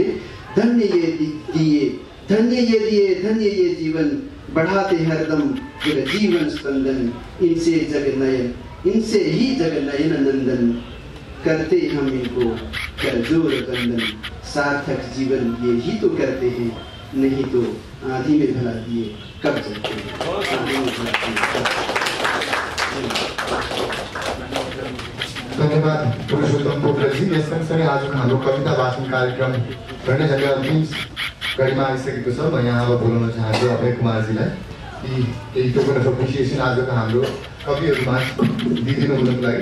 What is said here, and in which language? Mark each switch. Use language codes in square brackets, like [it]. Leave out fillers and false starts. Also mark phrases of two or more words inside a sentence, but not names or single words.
[hi] धन्य ये दिए, धन्य ये दिए, धन्य ये जीवन, बढ़ाते हरदम फिर जीवन स्पंदन, इनसे जग नयन, इनसे ही जग नयन नंदन, करते हम इनको कर जोर बंदन, सार्थक जीवन ये ही तो करते हैं, नहीं तो आंधी में भला दिए कब जलते हैं। [ne] धन्यवाद पुरुषोत्तम पोखरेल जी। यस सँगसँगै आजको हाम्रो कविता वाचन कार्यक्रम गर्ने झन्डै अन्तिम घडीमा आइसकेको छ। म यहाँ अब बोलाउन चाहन्छु अभय कुमारजीलाई केही [en] token of appreciation [ne] आजको हाम्रो कविहरूमा दिइदिनु हुनको लागि।